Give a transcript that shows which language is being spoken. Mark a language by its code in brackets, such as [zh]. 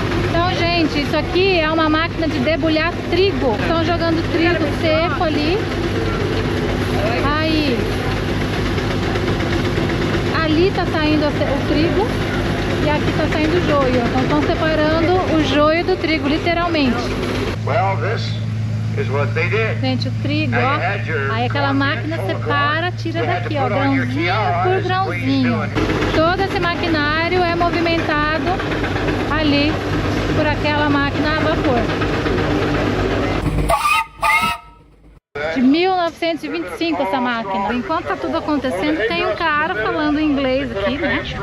[pt] Então, gente, isso aqui é uma máquina de debulhar trigo. Estão jogando trigo seco ali. Aí, ali tá saindo o trigo e aqui tá saindo o joio. Então estão separando o joio do trigo, literalmente. [en] Well, this is what they did. [pt] Gente, o trigo, ó. Aí aquela máquina separa, tira daqui, ó, grãozinho por grãozinho. Todo esse maquinário é movimentado ali por aquela máquina a vapor. De 1925 essa máquina. Enquanto tá tudo acontecendo, tem um cara falando inglês aqui, né?